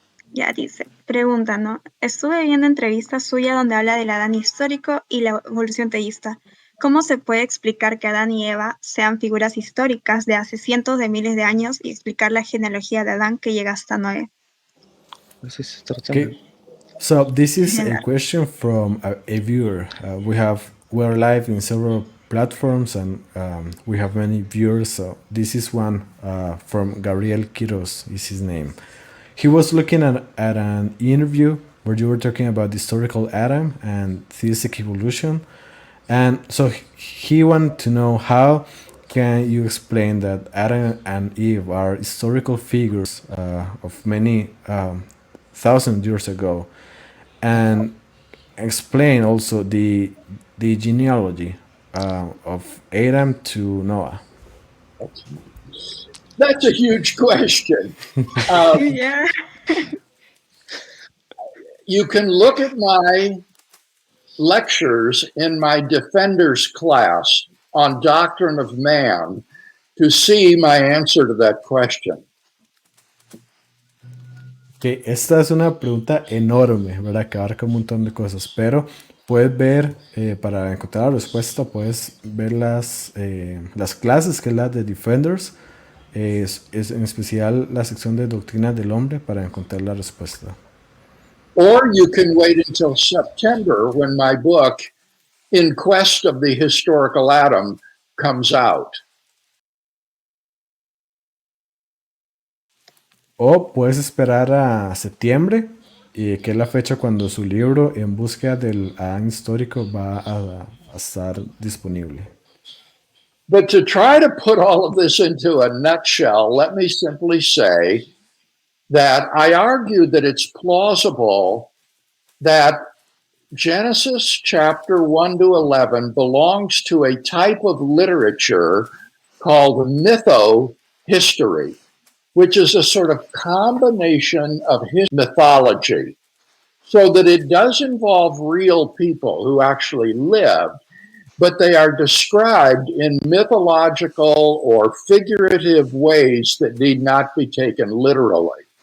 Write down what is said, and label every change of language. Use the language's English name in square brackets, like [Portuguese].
[Spanish] Ya dice, pregunta, ¿no? Estuve viendo entrevistas suyas donde habla del Adán histórico y la evolución teísta. ¿Cómo se puede explicar que Adán y Eva sean figuras históricas de hace cientos de miles de años y explicar la genealogía de Adán que llega hasta Noé? Pues es tratando. [English] Okay, so this is a question from a viewer. We're live in several platforms and we have many viewers. So this is one from Gabriel Quiros is his name. He was looking at an interview where you were talking about the historical Adam and theistic evolution. And so he wanted to know, how can you explain that Adam and Eve are historical figures of many thousand years ago, and explain also the genealogy of Adam to Noah? That's a huge question. Yeah. You can look at my lectures in my Defenders class on Doctrine of Man to see my answer to that question. [Spanish] Que esta es una pregunta enorme, ¿verdad? Que abarca un montón de cosas, pero puedes ver, para encontrar la respuesta, puedes ver las clases, que es la de Defenders, es en especial la sección de Doctrina del Hombre, para encontrar la respuesta. [English] Or you can wait until September when my book, In Quest of the Historical Adam, comes out. [Spanish] O puedes esperar a septiembre, que es la fecha cuando su libro En Búsqueda del Adán Histórico va a estar disponible. [English] But to try to put all of this into a nutshell, let me simply say that I argue that it's plausible that Genesis chapter 1 to 11 belongs to a type of literature called mytho-history, which is a sort of combination of mythology, so that it does involve real people who actually lived, but they are described in mythological or figurative ways that need not be taken literally.